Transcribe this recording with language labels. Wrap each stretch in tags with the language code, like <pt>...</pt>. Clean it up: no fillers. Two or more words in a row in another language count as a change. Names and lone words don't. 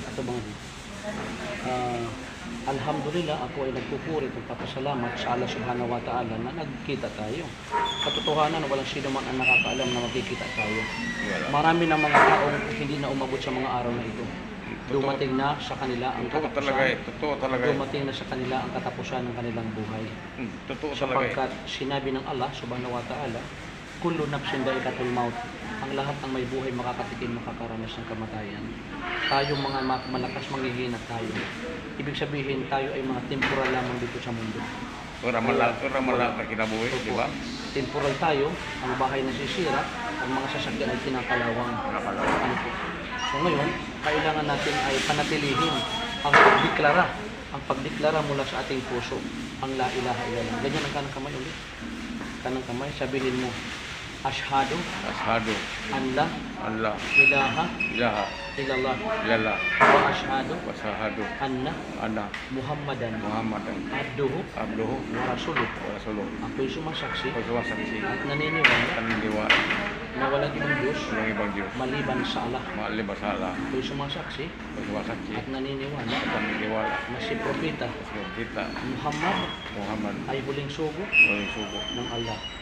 <tl>ito mga alhamdulillah, ako ay nagpupuri at papasalamat sa Allah</tl> <ar>سبحانه وتعالى</ar> <tl>na nagkita tayo. Katotohanan, walang sino man ang nakakaalam na magkikita tayo. Marami ng mga taong hindi na umabot sa mga araw na ito. Dumating na sa kanila ang katapusan. Totoo talaga. Dumating na sa kanila ang katapusan ng kanilang buhay. Totoo talaga. Sapagkat sinabi ng Allah</tl> <ar>سبحانه وتعالى, كل نفس ذائقة الموت.</ar> <tl>Ang lahat ng may buhay makakatikim, makakaranas ng kamatayan. Tayong mga malakas manghihinat tayo. Ibig sabihin, tayo ay mga temporal lamang dito sa mundo.</tl> <ceb>Ora malak na kinabuhi, di ba?</ceb> <tl>Temporal tayo, ang bahay nasisira, ang mga sasakyan ay kinakalawang. Ano po? So ngayon, kailangan natin ay panatilihin ang pagdeklara mula sa ating puso, ang</tl> <ar>لا إله إلا الله.</ar> <tl>Ganyan ang kanang kamay ulit. Kanang kamay, sabihin mo,</tl> <ar>أشهد أن لا إله إلا الله وأشهد أن محمدا عبده ورسوله.</ar> <tl>Ako'y sumasaksi at naniniwala na walang ibang Diyos maliban sa Allah. Ako'y sumasaksi at naniniwala na si Propeta Muhammad ay huling sugo ng Allah.</tl>